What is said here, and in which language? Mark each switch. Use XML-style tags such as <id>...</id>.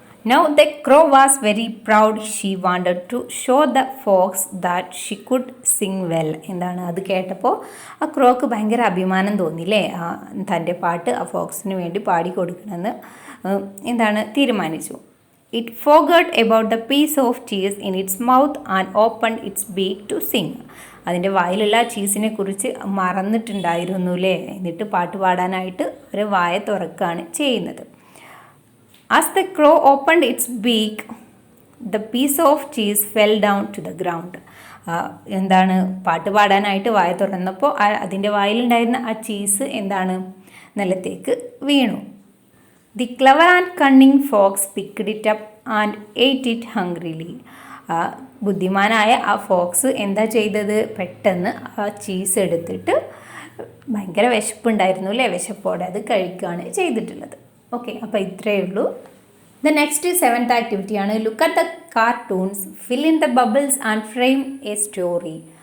<en>Now the crow was very proud. She wanted to show the fox that she could sing well.</en> <ml>എന്താണ്, അത് കേട്ടപ്പോൾ ആ croak ഭയങ്കര അഭിമാനം തോന്നിയില്ലേ, തൻ്റെ പാട്ട് ആ ഫോക്സിന് വേണ്ടി പാടി കൊടുക്കണമെന്ന് എന്താണ് തീരുമാനിച്ചു.</ml> <en>It forgot about the piece of cheese in its mouth and opened its beak to sing.</en> <ml>അതിൻ്റെ വായിലുള്ള ചീസിനെ കുറിച്ച് മറന്നിട്ടുണ്ടായിരുന്നു അല്ലേ. എന്നിട്ട് പാട്ട് പാടാനായിട്ട് ഒരു വായ തുറക്കുകയാണ് ചെയ്യുന്നത്.</ml> <en>As the crow opened its beak, the piece of cheese fell down to the ground.</en> <ml>എന്താണ്, പാട്ട് പാടാനായിട്ട് വായ തുറന്നപ്പോൾ അതിൻ്റെ വായിലുണ്ടായിരുന്ന ആ ചീസ് എന്താണ്, നിലത്തേക്ക് വീണു.</ml> <en>The clever and cunning fox picked it up and ate it hungrily.</en> <ml>ബുദ്ധിമാനായ ആ ഫോക്സ് എന്താ ചെയ്തത്, പെട്ടെന്ന് ആ ചീസ് എടുത്തിട്ട് ഭയങ്കര വിശപ്പുണ്ടായിരുന്നു അല്ലേ, വിശപ്പോടെ അത് കഴിക്കുകയാണ് ചെയ്തിട്ടുള്ളത്. ഓക്കെ, അപ്പോൾ ഇത്രയേ ഉള്ളൂ.</ml> <en>The next 7th ആക്ടിവിറ്റിയാണ് look at the cartoons, fill in the bubbles and frame a story.</en>